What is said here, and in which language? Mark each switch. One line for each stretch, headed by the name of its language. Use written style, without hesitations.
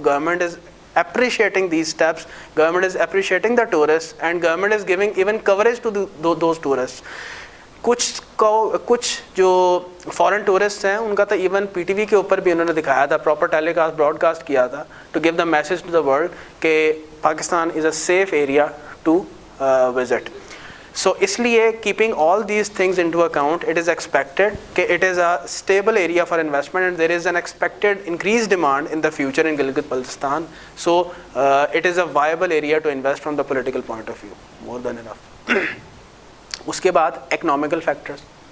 English: Government is appreciating these steps, government is appreciating the tourists, and government is giving even coverage to those tourists.
Urdu: کچھ جو foreign tourist ہیں ان کا تو even P T V کے اوپر بھی انہوں نے دکھایا تھا, پراپر ٹیلی کاسٹ براڈ کاسٹ کیا تھا,
English: to give the message to the world
Urdu: کہ
English: Pakistan is a safe area to visit. So
Urdu: اس لیے
English: keeping all these things into account, it is expected کہ it is a stable area for investment and there is an expected increased demand in the future in Gilgit Baltistan. So it is a viable area to invest from the political point of view. More than enough.
Urdu: اس کے بعد economical factors.